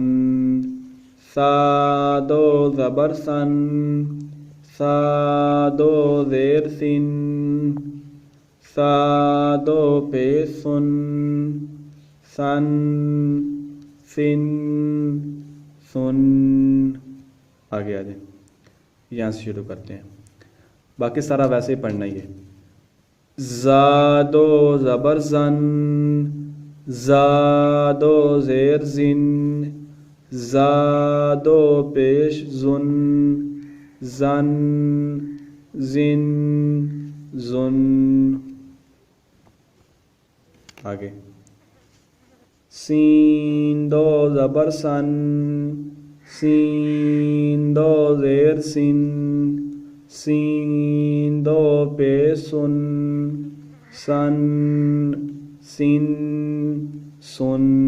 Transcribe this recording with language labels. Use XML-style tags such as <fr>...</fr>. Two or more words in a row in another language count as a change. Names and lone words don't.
<ur>سا 2 زبر سن، سا 2 زیر سن، سا 2 پیش سن، سن سن سن۔ آگے آ جائیں، یہاں سے شروع کرتے ہیں، باقی سارا ویسے ہی پڑھنا ہی ہے۔ زا 2 زبر زن، زا 2 زیر زن، زا 2 پیش زن، زن زن زن۔ آگے سین 2 زبر سن، سین 2 زیر سن، سین 2 پیش سن، سن سن سن۔</ur>